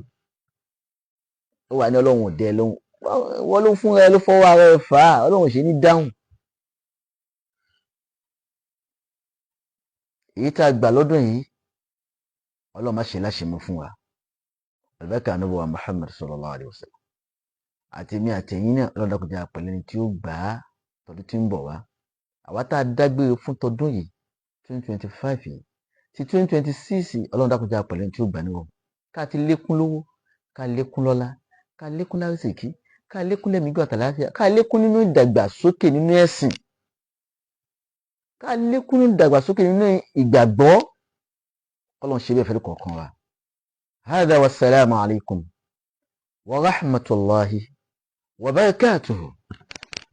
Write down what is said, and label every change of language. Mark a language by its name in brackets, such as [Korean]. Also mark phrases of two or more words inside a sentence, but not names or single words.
[Yoruba] Ó wà ní Ọlọ́run ò dẹ lóhùn, wọ́n ló fúnra ẹ ló fọwọ́ ara ẹ fà á, Ọlọ́run ṣe ní dáhùn. Èyí tá a gbà lọ́dún yìí, Ọlọ́run má ṣe láṣemọ́ fún wa. Àlùbáríkà Ànábì wa Muhammad [Arabic] صلى الله عليه وسلم. [Yoruba] Àti mi àtẹ̀yìn náà, Ọlọ́run dákun jẹ́ àpẹẹlẹ ni tí ó gbà á tọdún tí ń bọ̀ wá. Àwa tá a dágbére fún tọdún yìí 2025 yìí, ti 2026 Ọlọ́run dákun jẹ́ àpẹẹlẹ ni tí ó gbà níwọ̀n. Ká ti lékún lówó, ká lékún lọ́lá, ká lékún lárísìkí, ká lékún lẹ́mìí gígùn àtàlàáfíà, ká lékún nínú ìdàgbàsókè nínú ẹ̀sìn, ká lékún nínú ìdàgbàsókè nínú ìgbàgbọ́. Ọlọ́run ṣe bẹ́ẹ̀ fẹ́ kọ̀ọ̀kan wa. [Arabic] هذا والسلام عليكم ورحمة الله وبركاته.